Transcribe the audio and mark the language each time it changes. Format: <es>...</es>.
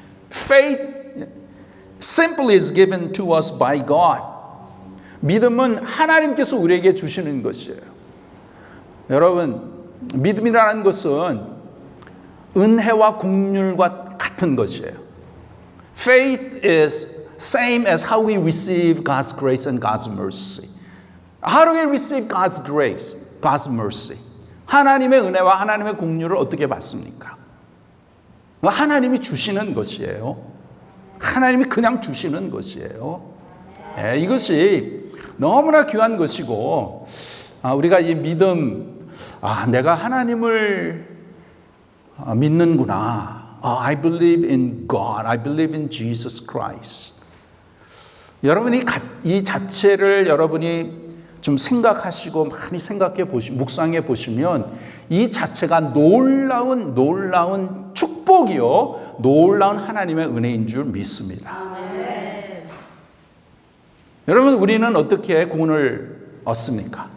<en>Faith simply is given to us by God.</en> <ko>믿음은 하나님께서 우리에게 주시는 것이에요. 여러분, 믿음이라는 것은 은혜와 긍휼과 같은 것이에요.</ko> <en>Faith is same as how we receive God's grace and God's mercy. How do we receive God's grace, God's mercy?</en> <ko>하나님의 은혜와 하나님의 긍휼을 어떻게 받습니까? 하나님이 주시는 것이에요. 하나님이 그냥 주시는 것이에요. 이것이 너무나 귀한 것이고 우리가 이 믿음, 내가 하나님을 믿는구나.</ko> <en>I believe in God. I believe in Jesus Christ.</en> <ko>여러분이 이 자체를 여러분이 좀 생각하시고 많이 묵상해 보시면 이 자체가 놀라운 축복이요, 놀라운 하나님의 은혜인 줄 믿습니다. 아멘. 여러분, 우리는 어떻게 구원을 얻습니까?</ko>